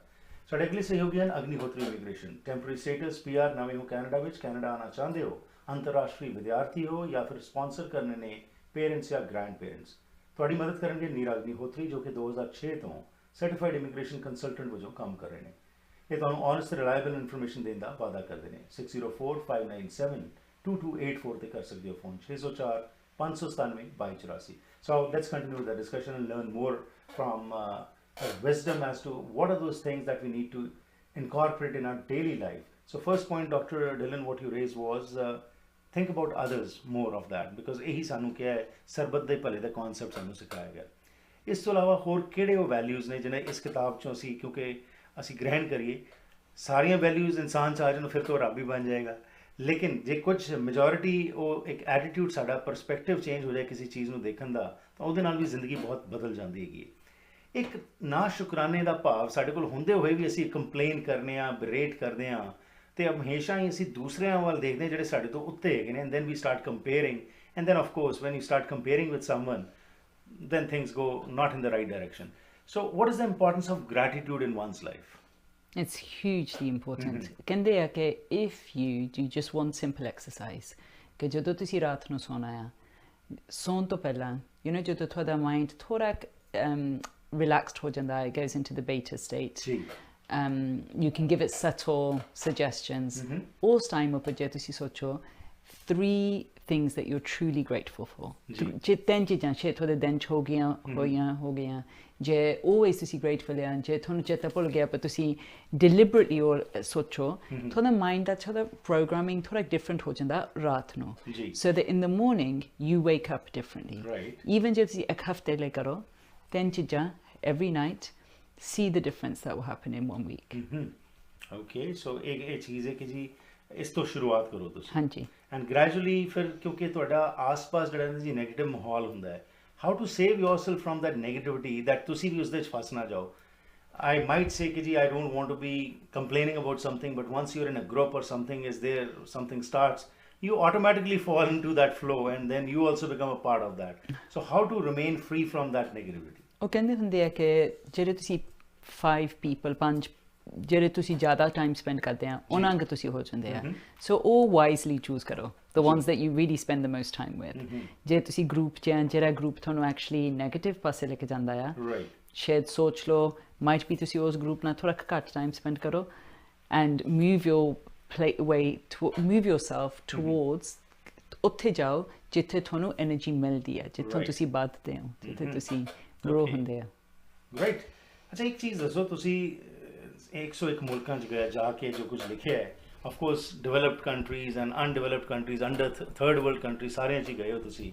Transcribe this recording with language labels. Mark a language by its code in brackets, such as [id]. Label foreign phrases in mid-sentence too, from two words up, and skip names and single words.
[pa] ਸਾਡੇ ਅਗਲੇ ਸਹਿਯੋਗੀ ਹਨ ਅਗਨੀਹੋਤਰੀ ਇਮੀਗ੍ਰੇਸ਼ਨ। [en] temporary status PR, [pa] ਨਵੇਂ ਹੋ ਕੈਨੇਡਾ ਵਿੱਚ, ਕੈਨੇਡਾ ਆਉਣਾ ਚਾਹੁੰਦੇ ਹੋ, ਅੰਤਰਰਾਸ਼ਟਰੀ ਵਿਦਿਆਰਥੀ ਹੋ ਜਾਂ ਫਿਰ ਸਪਾਂਸਰ ਕਰਨੇ ਨੇ ਪੇਰੈਂਟਸ ਜਾਂ [en] grand parents, [pa] ਤੁਹਾਡੀ ਮਦਦ ਕਰਨਗੇ ਨੀਰਾ ਅਗਨੀਹੋਤਰੀ, ਜੋ ਕਿ 2006 ਤੋਂ [en] certified immigration consultant [pa] ਵਜੋਂ ਕੰਮ ਕਰ ਰਹੇ ਨੇ। ਇਹ ਤੁਹਾਨੂੰ ਓਨੈਸਟ ਤੇ [en] reliable information [pa] ਦੇਣ ਦਾ ਵਾਅਦਾ ਕਰਦੇ ਨੇ। 6045972284 ਤੇ ਕਰ ਸਕਦੇ ਹੋ ਫੋਨ। 604-597-2284। [en] So let's continue the discussion and learn more from her wisdom as to what are those things that we need to incorporate in our daily life. So first point, Dr. Dillon, what you raised was think about others, more of that, because [pa] ਇਹੀ ਸਾਨੂੰ ਕਿਹਾ ਹੈ ਸਰਬਤ ਦੇ ਭਲੇ ਦਾ ਕਨਸੈਪਟ ਸਾਨੂੰ ਸਿਖਾਇਆ ਗਿਆ। ਇਸ ਤੋਂ ਇਲਾਵਾ ਹੋਰ ਕਿਹੜੇ ਉਹ ਵੈਲਿਊਜ਼ ਨੇ ਜਿਹਨੇ ਇਸ ਕਿਤਾਬ ਚੋਂ ਅਸੀਂ, ਕਿਉਂਕਿ ਅਸੀਂ ਗ੍ਰਹਿਣ ਕਰੀਏ ਸਾਰੀਆਂ ਵੈਲਿਊਜ਼ ਇਨਸਾਨ 'ਚ ਆ ਜਾਣ ਫਿਰ ਤੋਂ ਰੱਬ ਹੀ ਬਣ ਜਾਏਗਾ, ਲੇਕਿਨ ਜੇ ਕੁਝ ਮੈਜੋਰਿਟੀ ਉਹ ਇੱਕ ਐਟੀਟਿਊਡ ਸਾਡਾ [en] perspective change [pa] ਹੋ ਜਾਏ ਕਿਸੇ ਚੀਜ਼ ਨੂੰ ਦੇਖਣ ਦਾ, ਤਾਂ ਉਹਦੇ ਨਾਲ ਵੀ ਜ਼ਿੰਦਗੀ ਬਹੁਤ ਬਦਲ ਜਾਂਦੀ ਹੈਗੀ। ਇੱਕ ਨਾ ਸ਼ੁਕਰਾਨੇ ਦਾ ਭਾਵ ਸਾਡੇ ਕੋਲ ਹੁੰਦੇ ਹੋਏ ਵੀ ਅਸੀਂ ਕੰਪਲੇਨ ਕਰਨੇ ਆ, ਬਰੇਟ ਕਰਦੇ ਹਾਂ, ਤੇ ਹਮੇਸ਼ਾ ਹੀ ਅਸੀਂ ਦੂਸਰਿਆਂ ਵੱਲ ਦੇਖਦੇ ਹਾਂ ਜਿਹੜੇ ਸਾਡੇ ਤੋਂ ਉੱਤੇ ਹੈਗੇ ਨੇ, [en] and then we start comparing, and then of course when you start comparing with someone, then things go not in the right direction. So what is the importance of gratitude in one's life? It's hugely important. [pa] ਕਹਿੰਦੇ ਆ ਕਿ [en] if you do just one simple exercise, [pa] ਕਿ ਜਦੋਂ ਤੁਸੀਂ ਰਾਤ ਨੂੰ ਸੌਣਾ ਆ, ਸੌਣ ਤੋਂ ਪਹਿਲਾਂ ਜਦੋਂ ਤੁਹਾਡਾ ਮਾਈਂਡ ਥੋੜਾ relaxed ਹੋ ਜਾਂਦਾ, [en] it goes into the beta state. You can give it subtle suggestions. [pa] ਉਸ ਟਾਈਮ ਉੱਪਰ ਜੇ ਤੁਸੀਂ ਸੋਚੋ [en] 3 things that you're truly grateful for. [pa] ਜੇ 3 ਚੀਜ਼ਾਂ ਜੇ ਤੁਹਾਡੇ ਦਿਨ 'ਚ ਹੋ ਗਈਆਂ, ਜੇ always ਤੁਸੀਂ grateful ਆ, ਜੇ ਤੁਹਾਨੂੰ ਚੇਤਾ ਭੁੱਲ ਗਿਆ ਪਰ ਤੁਸੀਂ deliberately ਸੋਚੋ, ਤੁਹਾਡਾ ਮਾਈਂਡ ਦਾ ਥੋੜਾ ਪ੍ਰੋਗਰਾਮਿੰਗ ਥੋੜਾ ਡਿਫਰੈਂਟ ਹੋ ਜਾਂਦਾ ਰਾਤ ਨੂੰ, [en] so that in the morning you wake up differently. Even [pa] ਜੇ ਤੁਸੀਂ ਇੱਕ ਹਫ਼ਤੇ ਲਈ ਕਰੋ 3 ਚੀਜ਼ਾਂ [en] every night, see the difference that will happen in 1 week. Okay, so [pa] ਇਹ ਚੀਜ਼ ਹੈ ਕਿ ਜੀ ਇਸ ਤੋਂ ਸ਼ੁਰੂਆਤ ਕਰੋ ਤੁਸੀਂ। ਹਾਂਜੀ। [en] and gradually [pa] ਫਿਰ ਕਿਉਂਕਿ ਤੁਹਾਡਾ ਆਸ-ਪਾਸ ਜਿਹੜਾ ਜੀ ਨੈਗੇਟਿਵ ਮਾਹੌਲ ਹੁੰਦਾ ਹੈ, [en] how to save yourself from that negativity, [pa] ਦੈਟ ਤੁਸੀਂ ਵੀ ਉਸ ਦੇ 'ਚ ਫਸ ਨਾ ਜਾਓ। [en] I might say [pa] ਕਿ ਜੀ [en] I don't want to be complaining about something, but once you're in a group or something is there, something starts, you automatically fall into that flow and then you also become a part of that. So how to remain free from that negativity? [pa] ਉਹ ਕਹਿੰਦੇ ਹੁੰਦੇ ਆ ਕਿ ਜਿਹੜੇ ਤੁਸੀਂ 5 people, 5 ਜਿਹੜੇ ਤੁਸੀਂ ਜ਼ਿਆਦਾ [en] time spend [pa] ਕਰਦੇ ਆ ਉਹਨਾਂ ਅੰਗ ਤੁਸੀਂ ਹੋ ਜਾਂਦੇ ਆ। [en] ਸੋ ਉਹ wisely choose ਕਰੋ the ones that you really spend the most time with. [pa] ਜੇ ਤੁਸੀਂ ਗਰੁੱਪ 'ਚ ਆ, ਜਿਹੜਾ ਗਰੁੱਪ ਤੁਹਾਨੂੰ ਐਕਚੁਅਲੀ ਨੈਗੇਟਿਵ ਪਾਸੇ ਲੈ ਕੇ ਜਾਂਦਾ ਆ, ਸ਼ਾਇਦ ਸੋਚ ਲਓ ਮਾਈਟ ਵੀ ਤੁਸੀਂ ਉਸ ਗਰੁੱਪ ਨਾਲ ਥੋੜਾ ਘੱਟ [en] time spend [pa] ਕਰੋ [en] and move yourself towards [pa] ਉੱਥੇ ਜਾਓ ਜਿੱਥੇ ਤੁਹਾਨੂੰ ਐਨਰਜੀ ਮਿਲਦੀ ਹੈ, ਜਿੱਥੋਂ ਤੁਸੀਂ ਵੱਧਦੇ ਹੋ, ਜਿੱਥੇ ਤੁਸੀਂ ਗਰੋ ਹੁੰਦੇ ਆ। ਰਾਈਟ। ਅੱਛਾ, ਇੱਕ ਚੀਜ਼ ਦੱਸੋ, ਤੁਸੀਂ 101 ਮੁਲਕਾਂ 'ਚ ਗਏ ਜਾ ਕੇ ਜੋ ਕੁਝ ਲਿਖਿਆ ਹੈ, [en] of course developed countries and undeveloped countries, under third world country, [pa] ਸਾਰਿਆਂ 'ਚ ਹੀ ਗਏ ਹੋ ਤੁਸੀਂ।